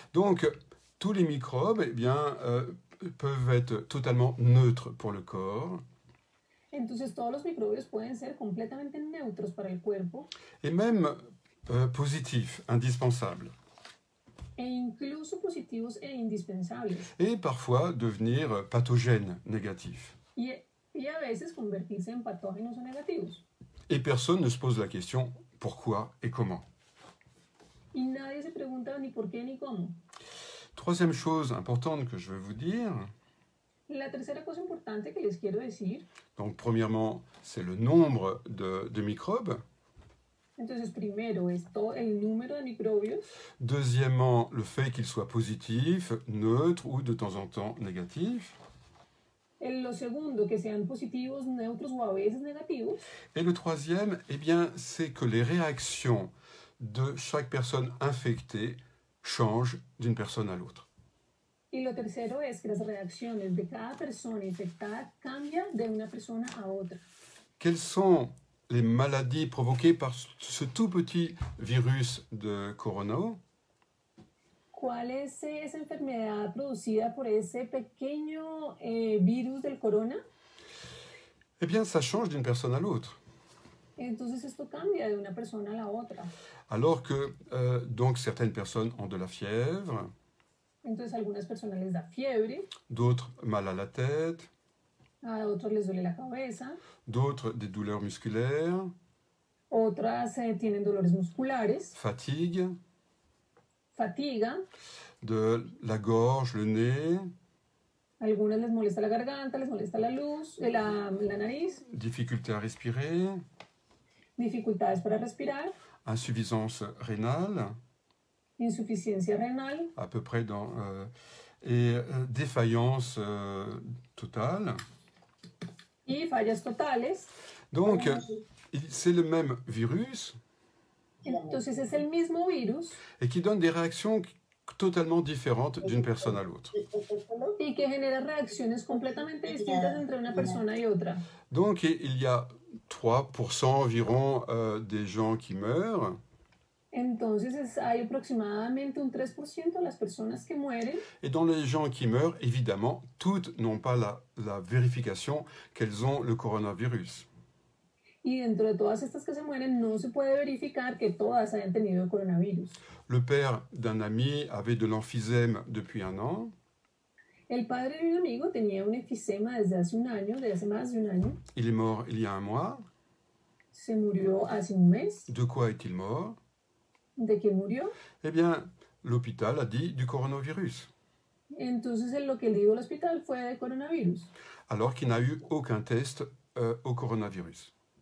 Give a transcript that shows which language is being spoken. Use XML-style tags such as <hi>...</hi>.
<fr>Donc, tous les microbes eh bien, peuvent être totalement neutres pour le corps</fr> <es>Entonces todos los microbios pueden ser completamente neutros para el cuerpo</es> <fr>et même positifs, indispensables.</fr> <es>e incluso positivos e indispensables.</es> <fr>Et parfois devenir pathogènes, négatifs.</fr> <es>Y a veces convertirse en patógenos o negativos.</es> <fr>Et personne ne se pose la question pourquoi et comment.</fr> <es>Y nadie se pregunta ni por qué ni cómo.</es> <fr>Troisième chose importante que je veux vous dire,</fr> <es>La tercera cosa importante que les quiero decir,</es> <fr>donc premièrement, c'est le nombre de microbes.</fr> <es>entonces primero es todo el número de microbios,</es> <fr>Deuxièmement, le fait qu'ils soient positifs, neutres ou de temps en temps négatifs.</fr> <es>lo segundo que sean positivos, neutros o a veces negativos,</es> <fr>Et le troisième, eh bien, c'est que les réactions de chaque personne infectée changent d'une personne à l'autre.</fr> <es>y lo tercero es que las reacciones de cada persona infectada cambian de una persona a otra.</es> <fr>Quelles sont les maladies provoquées par ce tout petit virus de corona?</fr> <es>¿Cuál es esa enfermedad producida por ese pequeño virus del corona?</es> <fr>Eh bien, ça change d'une personne à l'autre.</fr> <es>Entonces esto cambia de una persona a la otra.</es> <fr>Alors que donc certaines personnes ont de la fièvre,</fr> <es>Entonces a algunas personas les da fiebre,</es> <fr>d'autres mal à la tête,</fr> <es>a otros les duele la cabeza,</es> <fr>d'autres des douleurs musculaires,</fr> <es>otras tienen dolores musculares,</es> <fr>fatigue,</fr> <es>fatiga,</es> <fr>de la gorge, le nez,</fr> <es>a algunas les molesta la garganta, les molesta la luz, la nariz,</es> <fr>difficulté à respirer,</fr> <es>dificultades para respirar,</es> <fr>insuffisance rénale,</fr> <es>insuficiencia renal</es> <fr>à peu près et défaillance totale.</fr> <es>y fallas totales.</es> <fr>Donc, c'est le même virus</fr> <es>Entonces es el mismo virus</es> <fr>et qui donne des réactions totalement différentes d'une personne à l'autre.</fr> <es>y que genera reacciones completamente distintas entre una persona y otra.</es> <fr>Donc, il y a 3% environ des gens qui meurent.</fr> <es>Entonces hay aproximadamente un 3% de las personas que mueren.</es> <fr>Et dans les gens qui meurent, évidemment, toutes n'ont pas la vérification qu'elles ont le coronavirus.</fr> <es>Y dentro de todas estas que se mueren no se puede verificar que todas hayan tenido el coronavirus.</es> <fr>Le père d'un ami avait de l'emphysème depuis 1 an.</fr> <es>El padre de un amigo tenía un enfisema desde hace un año, desde hace más de un año.</es> <fr>Il est mort il y a 1 mois.</fr> <es>Se murió hace un mes.</es> <fr>De quoi est-il mort?</fr> <es>¿De qué murió?</es> <fr>Eh bien, l'hôpital a dit du coronavirus,</fr> <es>Entonces lo que le dio al hospital fue de coronavirus,</es> <fr>alors qu'il n'a eu aucun test au coronavirus.</fr>